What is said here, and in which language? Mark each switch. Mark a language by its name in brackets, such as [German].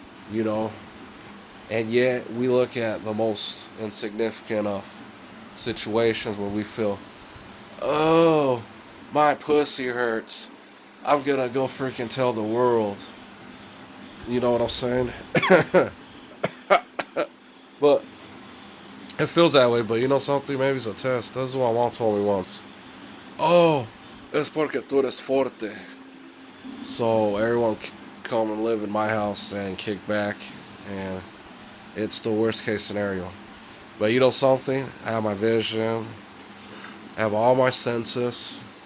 [English] You know, and yet we look at the most insignificant of situations where we feel, oh, my pussy hurts. I'm gonna go freaking tell the world. You know what I'm saying? But it feels that way. But you know something? Maybe it's a test. This is what Mom told me once. [Spanish] Oh, es porque tú eres fuerte. [English] So everyone come and live in my house and kick back, and it's the worst case scenario. But you know something? I have my vision. I have all my senses.